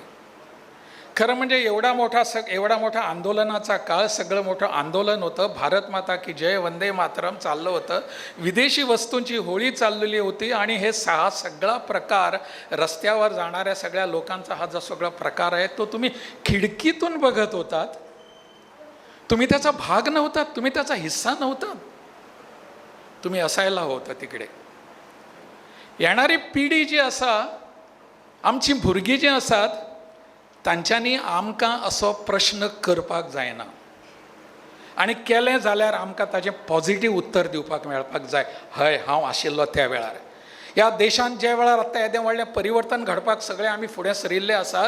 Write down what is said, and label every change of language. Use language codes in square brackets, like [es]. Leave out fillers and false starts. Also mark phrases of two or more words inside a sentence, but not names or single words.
[mr] खरं म्हणजे एवढा मोठा आंदोलनाचा काळ, सगळं मोठं आंदोलन होतं, भारत माता की जय, वंदे मातरम चाललं होतं, विदेशी वस्तूंची होळी चाललेली होती आणि हे सगळा प्रकार रस्त्यावर जाणाऱ्या सगळ्या लोकांचा हा जो सगळा प्रकार आहे तो तुम्ही खिडकीतून बघत होतात. तुम्ही त्याचा भाग नव्हतात, तुम्ही त्याचा हिस्सा नव्हतात, तुम्ही असायला होतं तिकडे. [kok] येणारी पिढी जी आसा, आमची भुरगीं जी आसात, तांच्यांनी आमकां असो प्रश्न करपाक जायना. आनी केलें जाल्यार आमकां ताजें पॉझिटीव उत्तर दिवपाक मेळपाक जाय. हय, हांव आशिल्लो त्या वेळार. ह्या देशांत जे वेळार आतां येदें व्हडलें परिवर्तन घडपाक सगळे आमी फुडें सरिल्ले आसात.